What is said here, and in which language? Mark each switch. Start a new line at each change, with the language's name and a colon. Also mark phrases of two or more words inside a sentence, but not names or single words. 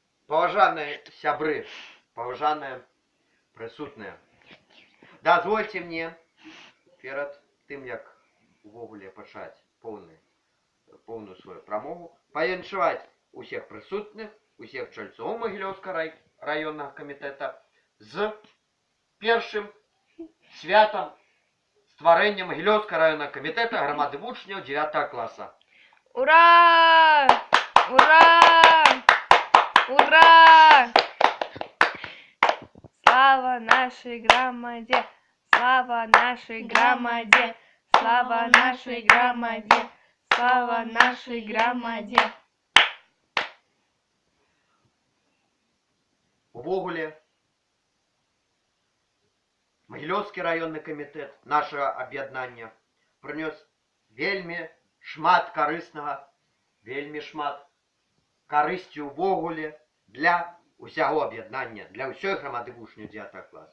Belarusian: Паважаныя сябры, паважаныя прысутныя, дазвольце мне перад тым, як увогуле пачаць поўную сваю прамову, павіншаваць усіх прысутных, усіх чальцоў Магілёўскага раённага камітэта з першым святам стварэння Магілёўскага раённага камітэта грамады вучняў 9 класа. Ура! Ура! Ура!
Russian: Слава нашей громаде! Слава нашей громаде! Слава нашей громаде! Слава нашей громаде!
Belarusian: Увогуле, Магілёўскі раённы камітэт нашага аб'яднання прынёс вельмі шмат карыснага, вельмі шмат карысці увогуле для усяго аб'яднання, для ўсёй грамады вучняў 9 класа.